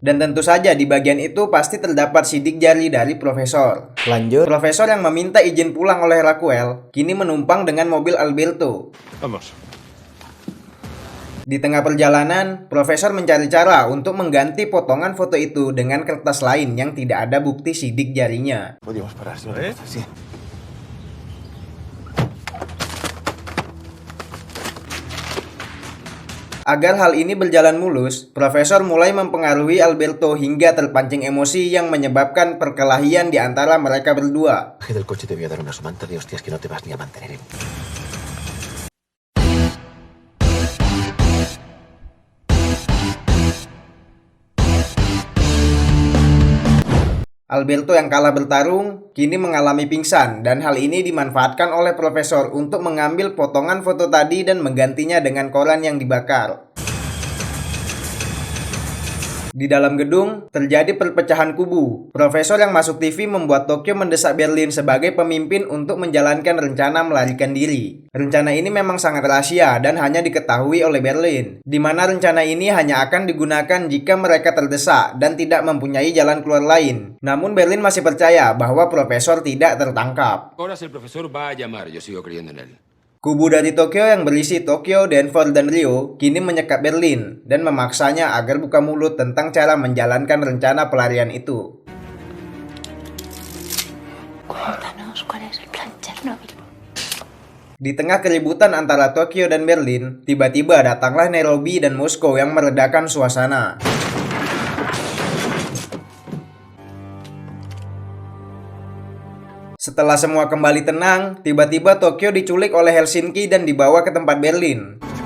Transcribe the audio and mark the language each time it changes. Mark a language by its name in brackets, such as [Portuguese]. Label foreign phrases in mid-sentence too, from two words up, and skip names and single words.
[Indonesian] Dan tentu saja di bagian itu pasti terdapat sidik jari dari profesor. Lanjut. Profesor yang meminta izin pulang oleh Raquel kini menumpang dengan mobil Alberto. [Spanish] Vamos. [Indonesian] Di tengah perjalanan, profesor mencari cara untuk mengganti potongan foto itu dengan kertas lain yang tidak ada bukti sidik jarinya. [Spanish] Podríamos parar, si no te importa, sí. [Indonesian] Agar hal ini berjalan mulus, profesor mulai mempengaruhi Alberto hingga terpancing emosi yang menyebabkan perkelahian di antara mereka berdua. [Spanish] Bajé del coche, te voy a dar una somanta de hostias que no te vas ni a mantener. [Indonesian] Alberto yang kalah bertarung kini mengalami pingsan dan hal ini dimanfaatkan oleh profesor untuk mengambil potongan foto tadi dan menggantinya dengan koran yang dibakar. Di dalam gedung, terjadi perpecahan kubu. Profesor yang masuk TV membuat Tokyo mendesak Berlin sebagai pemimpin untuk menjalankan rencana melarikan diri. Rencana ini memang sangat rahasia dan hanya diketahui oleh Berlin, di mana rencana ini hanya akan digunakan jika mereka terdesak dan tidak mempunyai jalan keluar lain. Namun Berlin masih percaya bahwa profesor tidak tertangkap. [Spanish] Ahora el profesor va a llamar, yo sigo creyendo en él. [Indonesian] Kubu dari Tokyo yang berisi Tokyo, Denver, dan Rio kini menyekap Berlin dan memaksanya agar buka mulut tentang cara menjalankan rencana pelarian itu. [Spanish] Cuéntanos cuál es el plan Chernobyl. [Indonesian] Di tengah keributan antara Tokyo dan Berlin, tiba-tiba datanglah Nairobi dan Moskow yang meredakan suasana. Setelah semua kembali tenang, tiba-tiba Tokyo diculik oleh Helsinki dan dibawa ke tempat Berlin.